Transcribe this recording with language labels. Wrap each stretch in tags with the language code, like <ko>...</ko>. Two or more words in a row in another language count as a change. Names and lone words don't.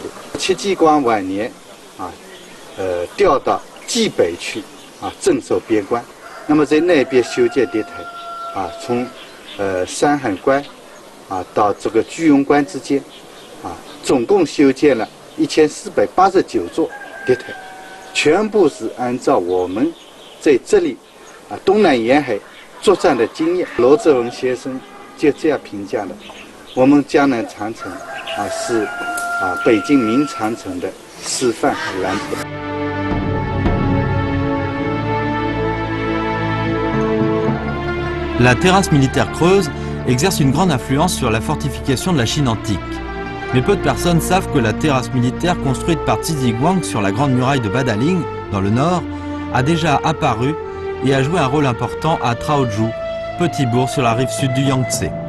<zh>戚继光晚年调到冀北去镇守边关，那么在那边修建敌台从山海关到这个居庸关之间总共修建了1489座敌台，全部是按照我们在这里东南沿海作战的经验。罗志文先生就这样评价了：我们江南长城是北京明长城的示范和蓝图。</zh> <fr>La terrasse militaire creuse exerce une grande influence sur la fortification de la Chine antique. Mais peu de personnes savent que la terrasse militaire construite par Tiziguang sur la grande muraille de Badaling, dans le nord, a déjà apparu et a joué un rôle important à Traozhou, petit bourg sur la rive sud du Yangtze.</fr>